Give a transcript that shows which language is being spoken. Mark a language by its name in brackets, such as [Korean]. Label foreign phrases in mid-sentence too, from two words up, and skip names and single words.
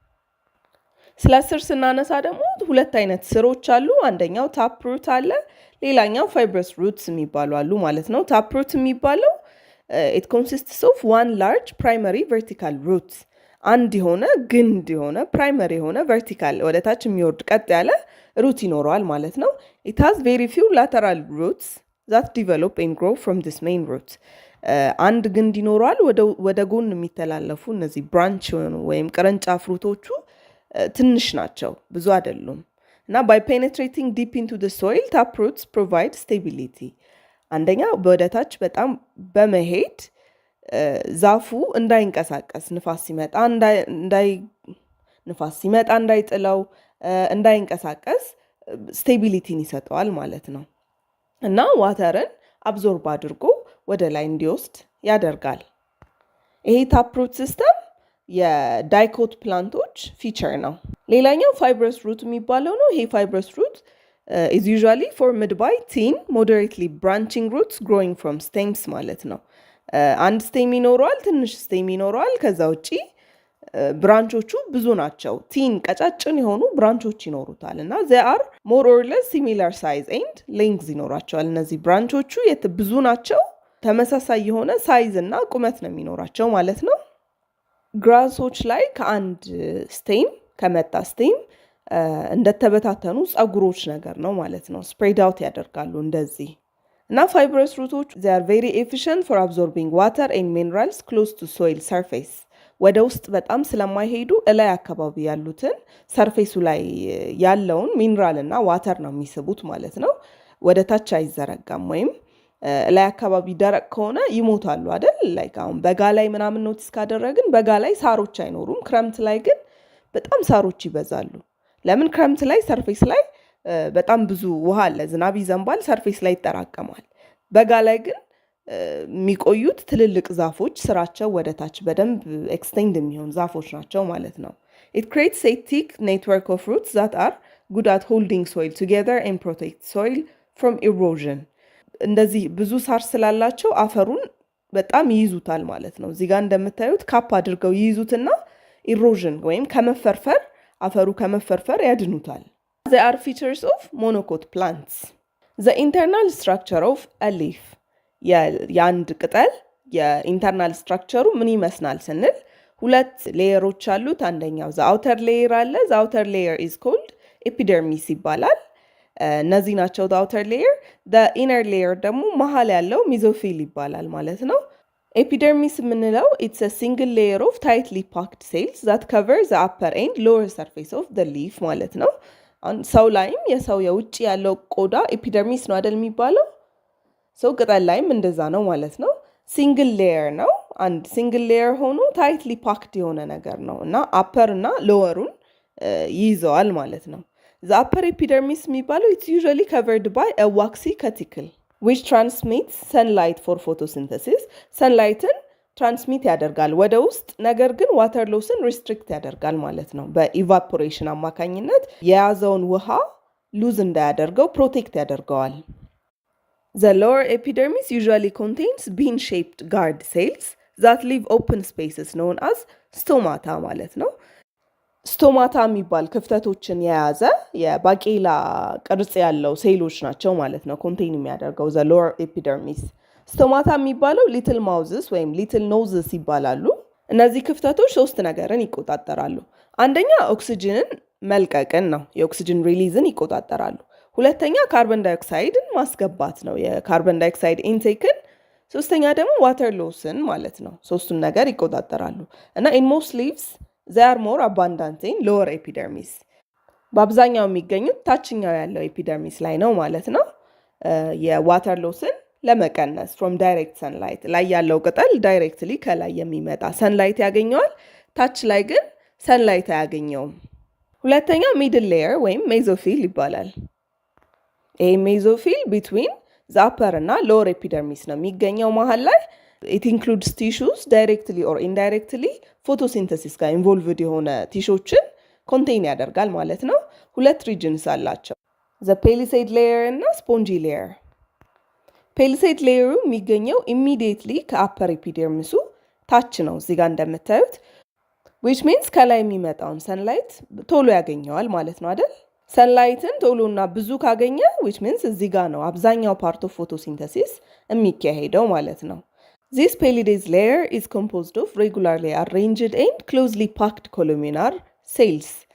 [Amharic] ስለ ስር ስናነሳ ደግሞ ሁለት አይነት ስሮች አሉ። አንደኛው [English] tap root [Amharic] አለ፣ ሌላኛው [English] fibrous roots [Amharic] የሚባሉ አሉ ማለት ነው። [English] tap root [Amharic] የሚባለው [English] it consists of one large primary vertical root፣ [Amharic] አንድ የሆነ ግንድ የሆነ ፕራይመሪ የሆነ ቨርቲካል ወደ ታች የሚወርድ ቀጥ ያለ ሩት ይኖረዋል ማለት ነው። [English] it has very few lateral roots that develop and grow from this main root። [Amharic] አንድ ግንድ ይኖረዋል፣ ወደ ጎን የሚተላለፉ እነዚህ ብራንች ወይም ቅርንጫፍ ሩቶቹ ትንሽ ናቸው፣ ብዙ አይደሉም እና [English] by penetrating deep into the soil tap roots provide stability። [Amharic] አንደኛ ወደ ታች በጣም በመሄድ ዛፉ እንዳይንቀሳቀስ ንፋስ ሲመጣ እንዳይጥለው እንዳይንቀሳቀስ ስቴቢሊቲን ይሰጠዋል ማለት ነው እና ዋተርን አብዞርብ አድርጎ ወደ ላይ እንዲወስድ ያደርጋል። ይሄ [English] taproot system [Amharic] የዳይኮት ፕላንቶች ፊቸር ነው። ሌላኛው [English] fibrous root [Amharic] የሚባለው ነው። ይሄ [English] fibrous root is usually formed by thin moderately branching roots growing from stems [Amharic] ማለት ነው። አንድ ስቴም ይኖረዋል፣ ትንሽ ስቴም ይኖረዋል። ከዛ ውጪ ብራንቾቹ ብዙ ናቸው። ቲን ቀጫጭን የሆኑ ብራንቾች ይኖሩታል እና [English] they are more or less similar size and length [Amharic] ይኖራቸዋል። እነዚህ ብራንቾቹ ብዙ ናቸው፣ ተመሳሳይ የሆነ ሳይዝ እና ቁመት ነው የሚኖራቸው ማለት ነው። ግራሶች ላይ ከአንድ ስቴም ከመጣ ስቴም እንደተበታተኑ ጸጉሮች ነገር ነው ማለት ነው። [English] spread out [Amharic] ያደርጋሉ እንደዚህ እና ፋይብረስ ሩቶች [English] they are very efficient for absorbing water and minerals close to soil surface። [Amharic] ወደ ውስጥ በጣም ስለማይሄዱ እላይ አካባቢ ያሉትን ሰርፌሱ ላይ ያለውን ሚነራል እና ዋተር ነው የሚስቡት ማለት ነው። ወደ ታች አይዘረጋም ወይም ላይ አካባቢ ደረቅ ከሆነ ይሞታሉ አይደል? ላይክ አሁን በጋ ላይ ምናምን ኖቲስ ካደረግን በጋ ላይ ሳሮች አይኖሩም። ክረምት ላይ ግን በጣም ሳሮች ይበዛሉ። ለምን? ክረምት ላይ ሰርፌስ ላይ በጣም ብዙ ውሃ አለ፣ ዝናብ ይዘንባል፣ ሰርፌስ ላይ ይጠራቀማል። በጋ ላይ ግን የሚቆዩት ትልልቅ ዛፎች ስራቸው ወደ ታች በደንብ ኤክስቴንድ የሚሆን ዛፎች ናቸው ማለት ነው። [English] It creates a thick network of roots that are good at holding soil together and protect soil from erosion። [Amharic] እንደዚህ ብዙ ሳር ስላላቸው አፈሩን በጣም ይይዙታል ማለት ነው። እዚህ ጋር እንደምታዩት ካፕ አድርገው ይይዙትና ኢሮዥን ወይም ከመፈርፈር አፈሩ ከመፈርፈር ያድኑታል። [English] They are features of monocot plants. The internal structure of a leaf. [Amharic] የአንድ ቅጠል የኢንተርናል ስትራክቸሩ ምን ይመስላል ስንል ሁለት ሌየሮች አሉት። አንደኛው [English] the outer layer [Amharic] አለ። [English] the outer layer is called epidermis [Amharic] ይባላል። እነዚህ ናቸው [English] the outer layer። the inner layer [Amharic] ደግሞ መሀል ያለው ሚዞፊል ይባላል ማለት ነው። ኤፒደርሚስ የምንለው [English] it's a single layer of tightly packed cells that cover the upper and lower surface of the leaf [Amharic] ማለት ነው። ሰው ላይም የሰው የውጭ ያለው ቆዳ ኤፒደርሚስ ነው አይደል የሚባለው? ሰው ቅጠል ላይም እንደዛ ነው ማለት ነው። [English] single layer [Amharic] ነው። አንድ [English] single layer [Amharic] ሆኖ [English] tightly packed [Amharic] የሆነ ነገር ነው እና አፐር እና ሎወሩን ይይዘዋል ማለት ነው። [English] the upper epidermis [Amharic] የሚባለው [English] it's usually covered by a waxy cuticle which transmits sunlight for photosynthesis. [Amharic] ሰንላይትን ትራንስሚት ያደርጋል ወደ ውስጥ፣ ነገር ግን ዋተር ሎስን ሪስትሪክት ያደርጋል ማለት ነው። በኢቫፖሬሽን አማካኝነት የያዘውን ውሃ ሉዝ እንዳያደርገው ፕሮቴክት ያደርገዋል። [English] The lower epidermis usually contains bean-shaped guard cells that leave open spaces known as stomata [Amharic] ማለት ነው። ስቶማታ የሚባል ክፍተቶችን የያዘ የባቄላ ቅርጽ ያለው ሴሎች ናቸው ማለት ነው ኮንቴን የሚያደርገው [English] the lower epidermis። [Amharic] ስቶማታ የሚባለው [English] little mouths [Amharic] ወይም [English] little noses [Amharic] ይባላሉ። እነዚህ ክፍተቶች ሶስት ነገርን ይቆጣጠራሉ። አንደኛ ኦክሲጅንን መልቀቅን ነው፣ የኦክሲጅን ሪሊዝን ይቆጣጠራሉ። ሁለተኛ ካርበን ዳይኦክሳይድን ማስገባት ነው፣ የካርበን ዳይኦክሳይድ ኢንቴክን። ሶስተኛ ደግሞ ዋተር ሎስን ማለት ነው። ሶስቱን ነገር ይቆጣጠራሉ እና [English] in most leaves they are more abundant in lower epidermis። [Amharic] በአብዛኛው የሚገኙት ታችኛው ያለው ኤፒደርሚስ ላይ ነው ማለት ነው። የዋተር ሎስን ለመቀነስ [English] from direct sunlight [Amharic] ላይ ያለው ቅጠል ዳይሬክትሊ ከላይ የሚመጣ ሰንላይት ያገኘዋል፣ ታች ላይ ግን ሰንላይት አያገኘውም። ሁለተኛ [English] middle layer [Amharic] ወይም ሜዞፊል ይባላል። ይሄ ሜዞፊል ቢትዊን [English] the upper [Amharic] እና [English] lower epidermis [Amharic] ነው የሚገኘው መሀል ላይ። [English] it includes tissues directly or indirectly [Amharic] ፎቶሲንተሲስ ጋር ኢንቮልቭድ የሆነ ቲሾችን ኮንቴን ያደርጋል ማለት ነው። ሁለት ሪጅንስ አላቸው፣ [English] the palisade layer [Amharic] እና [English] spongy layer። [Amharic] ፔሊሴድ ሌየሩ የሚገኘው ኢሚዲየትሊ ከአፐር ኤፒደርሚሱ ታች ነው እዚህ ጋር እንደምታዩት [English] which means [Amharic] ከላይ የሚመጣውን ሰንላይት ቶሎ ያገኘዋል ማለት ነው አይደል? ሰንላይትን ቶሎና ብዙ ካገኘ [English] which means [Amharic] እዚህ ጋር ነው አብዛኛው [English] part of photosynthesis [Amharic] የሚካሄደው ማለት ነው። [English] This palidase layer is composed of regularly arranged and closely packed columnar cells.